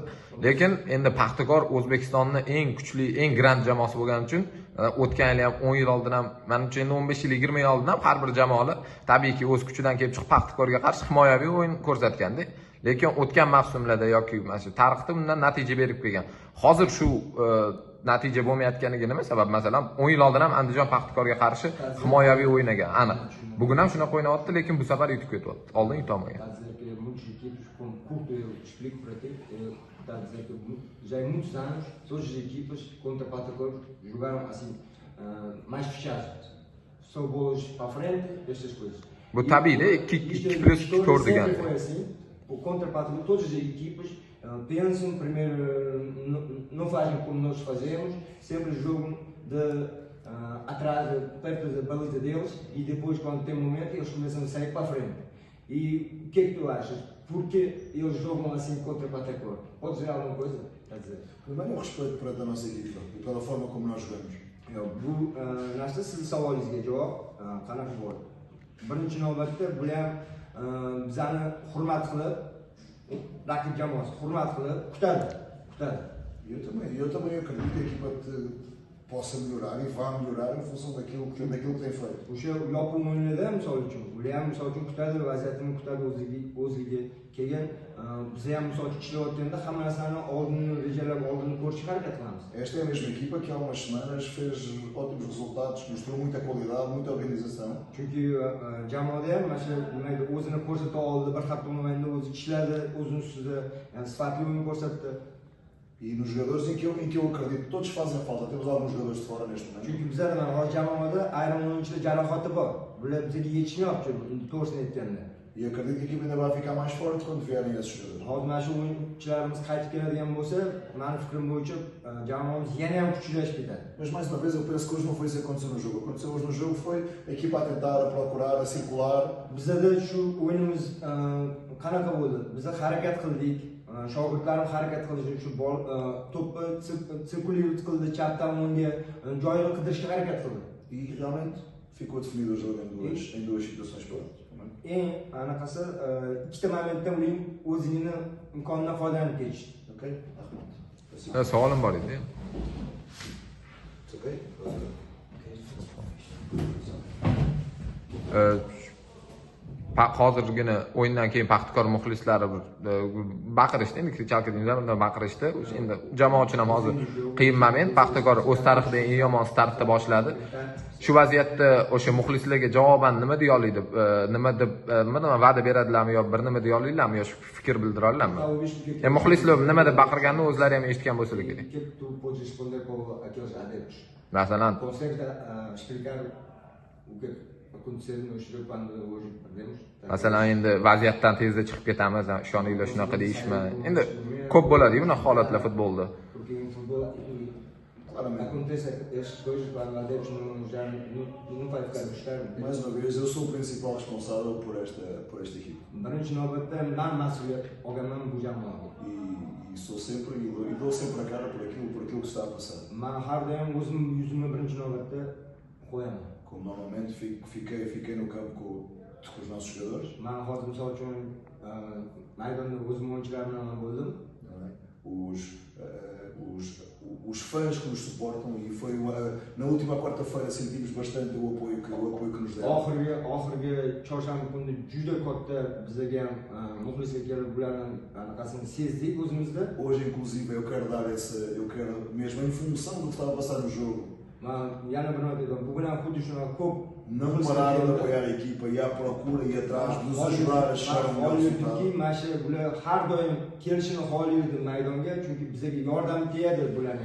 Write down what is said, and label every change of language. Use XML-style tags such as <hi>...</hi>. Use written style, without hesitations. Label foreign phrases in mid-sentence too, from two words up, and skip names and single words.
<uz>Lekin endi Paxtakor O'zbekistonning eng kuchli, eng grand jamoasi bo'lgani uchun o'tgan yil ham 10 yil oldin ham, menimcha endi 15 yil, 20 yil oldin ham har bir jamoalar tabiiyki o'z kuchidan kelib chiqib Paxtakorga qarshi himoyaviy o'yin ko'rsatganda. Lekin o'tgan mavsumlarda yoki mana shu tarixda bundan natija berib kelgan. Hozir shu natija bo'lmayotganiga nima sabab? Masalan, 10 yil oldin ham Andijon Paxtakorga qarshi himoyaviy o'ynagan, aniq. Bugun ham shuna o'ynayapti, lekin bu safar yutib ketyapti. Oldin yutolmagan.</uz> <pt>Está a dizer que já há muitos anos todas as equipas contra Paxtakor jogaram assim mais fechadas, só bolas para a frente, estas coisas.</pt> <uz>Bu tabiiyda 2+2 ko'rdigan.</uz> <pt>Foi assim, contra Paxtakor todas as equipas pensam primeiro, não fazem como nós fazemos, sempre jogam atrás, perto da baliza deles e depois quando tem momento eles começam a sair para a frente. E o que é que tu achas? Porque eles jogam assim contra o Paxtakor? Podes dizer alguma coisa? Primeiro o respeito perante a nossa equipa e pela forma como nós jogamos.</pt> <uz>Bu narsa sizni savolingizga javob qanaqa bo'ldi? Birinchi navbatda bular bizani hurmat qilib, raqib jamoasi hurmat qilib kutadi.</uz> <pt>Eu também acredito que a equipa possa melhorar e vá melhorar em função daquilo que tem feito.</pt> <uz>O'sha yopiq o'yinlarda misol uchun, ular ham misol uchun kutadi, vaziyatini kutadi, o'ziga kelgan. Biz ham misol uchun ishlayotganda hamma narsani oldin rejalab, oldin ko'rishga harakat qilamiz.</uz> <pt>Esta é a mesma equipa que há umas semanas fez ótimos resultados, mostrou muita qualidade, muita organização.</pt> <uz>Chunki jamoada ham mana shu nimaga o'zini ko'rsata oldi, bir xato o'yinda o'zi ishladi, o'zini ustida sifatli o'yin ko'rsatdi.</uz> <pt>E nos jogadores em que eu acredito que todos fazem falta, temos alguns jogadores de fora neste momento.</pt> <uz>Chunki bizlar mana hozir jamoada ayrim o'yinchilar jarohati bor. Bular bizga yetishmayapti, to'g'risini aytganda.</uz> <pt>E acredito que a equipa ainda vai ficar mais forte quando vierem esses jogadores.</pt> <uz>Hozir mana shu o'yinchilarimiz qaytib keladigan bo'lsa, mening fikrim bo'yicha jamoamiz yana ham kuchlashib ketadi.</uz> <pt>Mas mais uma vez eu penso que hoje não foi isso que aconteceu no jogo. O que aconteceu hoje no jogo foi a equipa a tentar, a procurar, a circular.</pt> <uz>Bizda shu o'yinimiz qanaqa bo'ldi? Biz harakat qildik. Shogirdlarim harakat qildi, shu to'pni sirkulировать qildi, chapdan o'ngga joyini qidirishga harakat qildi.</uz> <pt>E realmente ficou definido o jogo em duas situações prontas.</pt> <uz>Eng anaqasi ikkita momentda uning o'zini imkonidan foydalanib ketishdi. Ok? Savolim bor edi. Ok? Hozirgina o'yindan keyin Paxtakor muxlislari baqirishdi, endi krichalka baqirishdi. Endi jamoa uchun ham hozir qiyin moment. Paxtakor o'z tarixida eng yomon startda boshladi. Shu vaziyatda o'sha muxlislarga javoban nima deya oladi? Nima deb va'da beradilarmi yo bir nima deya oladilarmi yo fikr bildira oladilarmi? Muxlislar nima deb baqirganini o'zlari ham eshitgan bo'lsa kerak.</uz> <pt>Tu podes responder para aqueles adeptos.</pt> <uz>Masalan,</uz> <pt>Consegue explicar o que aconteceu no jogo quando hoje perdemos?</pt> <uz>masalan endi vaziyatdan tezda chiqib ketamiz, ishoninglar shunaqa deyishmi? Endi ko'p bo'ladi-ku bunaqa holatlar futbolda.</uz> <pt>Porque em futebol acontece estas coisas quando adeptos não vai ficar gostando. Mais uma vez, eu sou o principal responsável por esta equipa.</pt> <uz>Birinchi navbatda men mas'uliyat olganman bu jamoaga.</uz> <pt>E sou sempre e dou sempre a cara por aquilo que está a passar.</pt> <uz>Men har doim o'zim yuzimni birinchi navbatda qo'yaman.</uz> <pt>Como normalmente fiquei no campo com os nossos jogadores.</pt> <uz>Men hozir misol uchun maydonda o'zim o'yinchilar bilan bo'ldim.</uz> <pt>Os fãs que nos suportam e foi na última quarta-feira sentimos bastante o apoio que nos deram.</pt> <uz>Oxirgi chorshanba kuni juda katta bizga ham muxlislar kelib bularning anaqasini sezdik o'zimizda.</uz> <pt>Hoje inclusive eu quero mesmo em função do que estava a passar no jogo.</pt> <uz>Men yana bir nima dedim, bugun ham xuddi shunaqa ko'p</uz> <pt>não pararam de apoiar a equipa e à procura e atrás de nos ajudar a chegar ao melhor resultado.</pt> <uz>Mana shu bular har doim kelishini xohlaydi maydonga, chunki bizga yordam tegadi bularning.</uz>